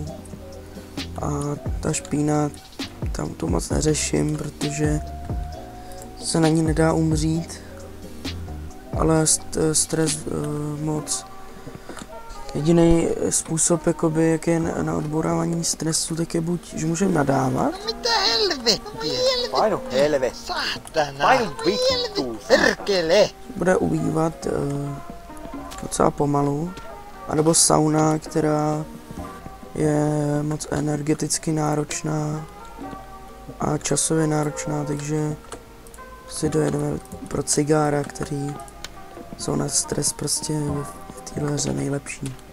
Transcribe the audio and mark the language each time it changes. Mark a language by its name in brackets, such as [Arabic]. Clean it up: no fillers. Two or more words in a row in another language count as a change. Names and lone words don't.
[Czech] A ta špína, tam to moc neřeším, protože se na ní nedá umřít. Ale stres moc. Jediný způsob, jakoby, jak je na odbourávání stresu, tak je buď, že můžeme nadávat. [Finnish] Mitä helvettiä? Painu helve. Saatana. Painu vittu. Perkele. [Czech] Bude ubývat docela pomalu. A nebo sauna, která je moc energeticky náročná a časově náročná, takže si dojedeme pro cigára, který jsou na stres prostě v téhle hře nejlepší.